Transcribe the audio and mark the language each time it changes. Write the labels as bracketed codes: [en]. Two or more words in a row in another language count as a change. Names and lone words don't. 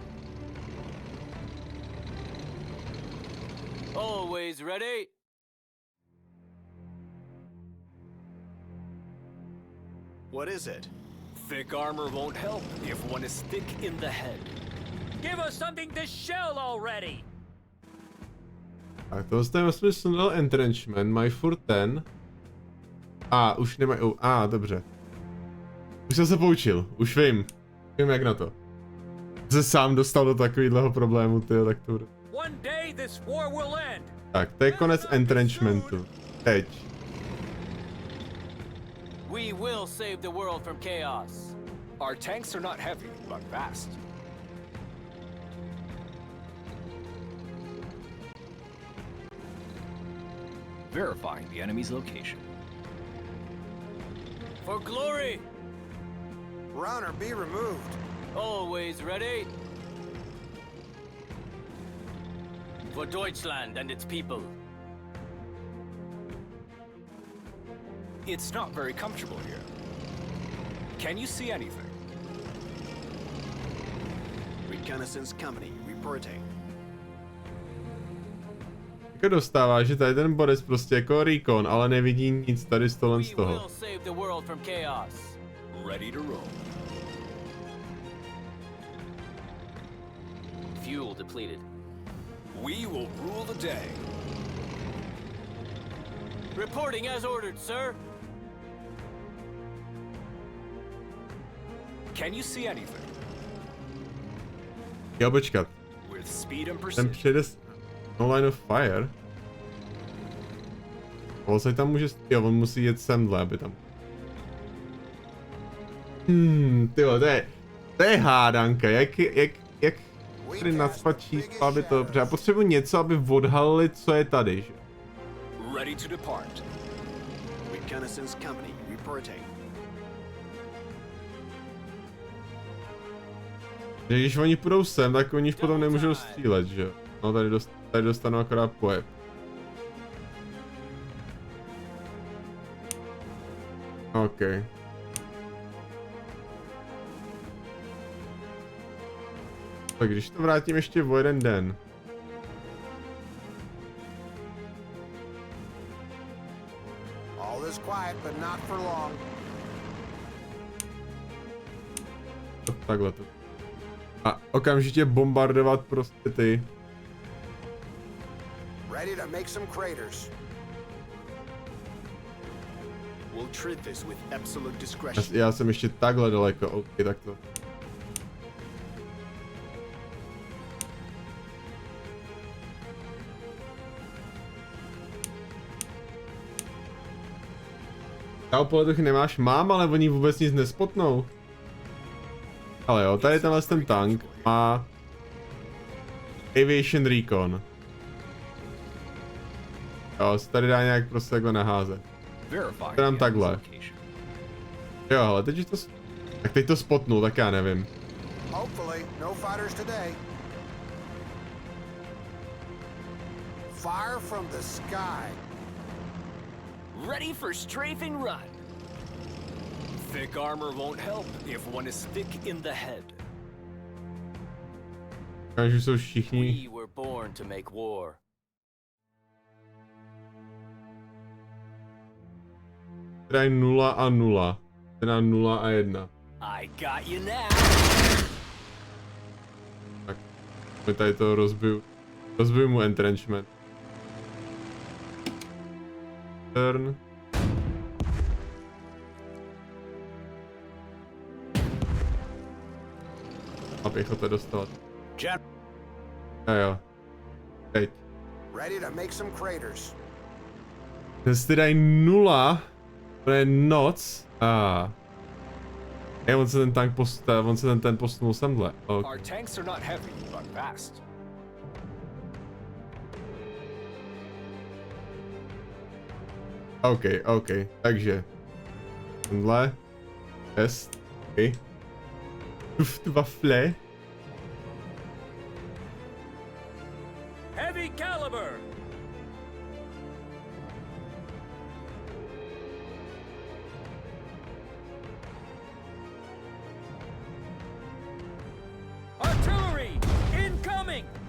[en] Always ready. What is it? Thick armor won't help if one is thick in the head. Give us something to shell already. [cs] Tak to zde vlastně snadal entrenchment, mají furt ten. Už nemají, dobře. Už jsem se poučil, už vím. Vím jak na to. Se sám dostal do takovýhleho problému, tyjo, tak to bude. [en] One day this war will end. [cs] Tak, to je konec entrenchmentu. Teď. [en] We will save the world from chaos. Our tanks are not heavy, but fast. Verifying the enemy's location. For glory. Run or be removed. Always ready. For Deutschland and its people. It's not very comfortable here. Can you see anything? Reconnaissance company reporting. [cs] Jako dostává, že tady ten Boris prostě jako recon, ale nevidí nic tady z tohle z [en] We [cs] toho. [en] will save the world from chaos. Ready to roll. Fuel depleted. We will rule the day. Reporting as ordered, sir. Can you see anything? [cs] Jo, počkat. [en] With speed and [cs] Ten [en] precision. [cs] přijede [en] no line of fire. [cs] Se tam může, jo, on musí jet semhle, aby tam. Tyjo, to je hádanka, jak tady nacpat číslo, aby to, protože já potřebuji něco, aby odhalili, co je tady, že? [en] Ready to depart. Reconnaissance company reporting. [cs] Že když oni půjdou sem, tak oni potom nemůžou střílet, že? No tady dostanou akorát pohyb. OK. Tak když to vrátím ještě o jeden den. [en] All is quiet, but not for long. [cs] Takhle to. A okamžitě bombardovat prostě ty. [en] Ready to make some craters. We'll treat this with absolute discretion. [cs] Já jsem ještě takhle daleko, OK, tak to. Politichy nemáš? Mám, ale oni vůbec nic nespotnou. Ale jo, tady tenhle ten tank má [en] Aviation Recon. [cs] Jo, se tady dá nějak prostě takhle naházet. Tam takhle. Jo, ale teď to... Tak teď to spotnu, tak já nevím. [en] Hopefully, no fighters today. Fire from the sky. Ready for strafe and run. Thick armor won't help if one is thick in the head. [cs] Že jsou všichni. [en] We were born to make war. [cs] Teda 0 a 0. Teda 0 a 1. [en] I got you now. [cs] Tak, my tady to rozbiju. Rozbiju mu entrenchment. Turn. A pěchota dostat. Jo. Teď. [en] Ready to make some craters. [cs] Dnes ty dají 0. To je noc. On se ten tank posunul semhle. Okay. [en] Our tanks are not heavy, but fast. [cs] OK. Takže. Tenhle. Test. OK. [en] Luftwaffe. Heavy caliber. Artillery incoming.